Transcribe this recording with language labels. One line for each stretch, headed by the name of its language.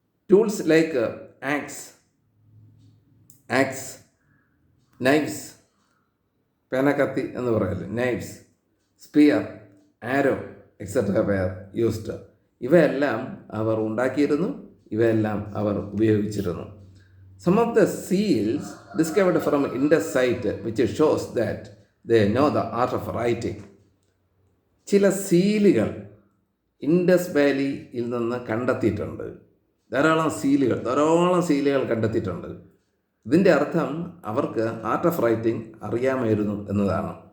English: tools like axe, knives,
Malayalam: പേനക്കത്തി എന്ന് പറയല്ലേ,
English: Knives, spear, arrow etcetera were used.
Malayalam: ഇവയെല്ലാം അവർ ഉണ്ടാക്കിയിരുന്നു, ഇവയെല്ലാം അവർ ഉപയോഗിച്ചിരുന്നു.
English: Some of the seals discovered from Indus site which shows that they know the art of writing.
Malayalam: ചില സീലുകൾ Indus വാലിയിൽ നിന്ന് കണ്ടെത്തിയിട്ടുണ്ട്. ധാരാളം സീലുകൾ കണ്ടെത്തിയിട്ടുണ്ട്. ഇതിൻ്റെ അർത്ഥം അവർക്ക് ആർട്ട് ഓഫ് റൈറ്റിംഗ് അറിയാമായിരുന്നു എന്നതാണ്.